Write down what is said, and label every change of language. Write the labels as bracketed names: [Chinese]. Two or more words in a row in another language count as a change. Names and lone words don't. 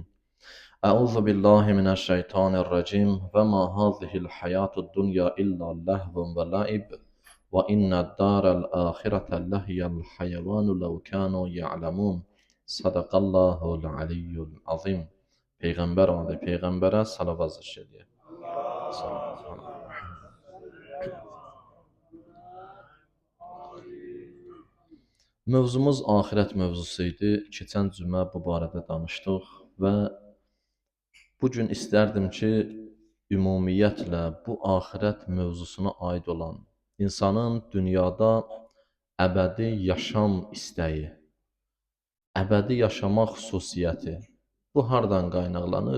[Arabic] أعوذ بالله من الشيطان الرجيم وما هذه الحياة الدنيا إلا لهو ولعب وإن الدار الآخرة لهي الحيوان لو كانوا يعلمون صدق الله العلي العظيم. [Azerbaijani] Peyğəmbər adı Peyğəmbərə salavat zikr edir. Mövzumuz axirət mövzusu idi. Keçən cümə bu barədə danışdıq və bu gün istərdim ki, ümumiyyətlə bu axirət mövzusuna aid olan insanın dünyada əbədi yaşam istəyi, əbədi yaşamaq xüsusiyyəti bu hardan qaynaqlanır?